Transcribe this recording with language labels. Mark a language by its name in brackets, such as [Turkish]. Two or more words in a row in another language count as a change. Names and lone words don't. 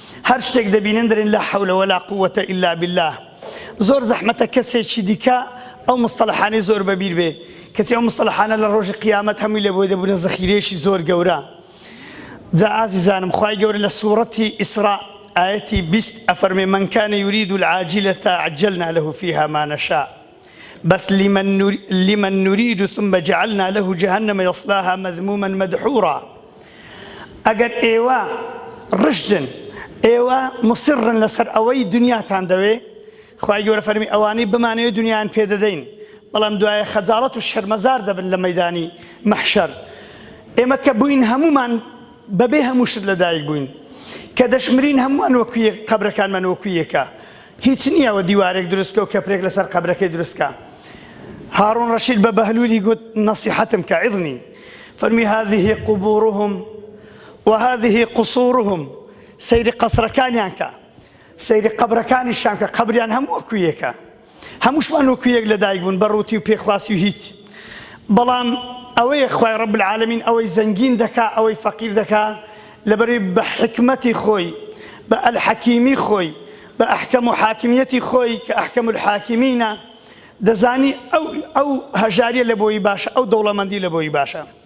[Central Kurdish] هەر شتێک دەبینن دەرێن [Arabic] لا حەولە وەلا قووەتە ئیلا بالله. [Central Kurdish] زۆر زەحمەتە کەسێکی دیکە ئەو مستەلەحانەی زۆر بەبیر بێ. کەچی ئەو مستەلەحانە لە ڕۆژی قیامەت هەمووی لێ بۆی دەبوونە زەخیرەیەکی زۆر گەورە. جا ئازیزانم، خوای گەورە لە سوورەتی ئیسرا ئاەتی بیست ئەفەرمێ: [Arabic] «من كان يريد العاجلة عجلنا له فيها ما نشاء. بس لمن نر-، لمن نريد ثم جعلنا له جهنم يصلاها مذموما مدحورا.» [Central Kurdish] ئەگەر ئێوە ڕشدن، ئێوە مصرن لەسەر ئەوەی دنیاتان دەوێ، خوای گەورە فەرمی ئەوانەی بمانەوێ دنیایان پێدەدەین، بەڵام دوایە خەجاڵەت و شەرمەزار دەبن لە مەیدانی مەحشەر. ئێمە کە بووین هەمومان بەبێ هەموو شت لەدایک بووین، کە دەشمرین هەمومان وەکو یەک، قەبرەکانمان وەکو یەکە. هیچ نییەوە دیوارێک دروستکە و کەپرێک لەسەر قەبرەکەی دروستکە. هاڕون ڕەشید بە بەهلولی گوت: «نەسیحەتم کە عیذنی.» فەرمی: [Arabic] «هذه قبورهم وهذه قصورهم.» [Central Kurdish] سەیری قەسرەکانیان کە، سەیری قەبرەکانیشان کە، قەبریان هەموو وەکو یەکە. هەمووشمان وەکو یەک لەدایک بوون، بە ڕووتی و پێخواسی و هیچ. بەڵام ئەوەیە خوای [Arabic] ڕەب العالەمین [Central Kurdish] ئەوەی زەنگین دەکا، ئەوەی فەقیر دەکا، لەبەرەوەی بە حکمەتی خۆی، بە ئەلحەکیمی خۆی، بە ئەحکەم و حاکمیەتی خۆی کە [Arabic] ئەحکەم الحاکیمینە، [Central Kurdish] دەزانی ئەو، ئەو هەژاریە لە بۆی باشە، ئەو دەوڵەمەندی لە بۆی باشە.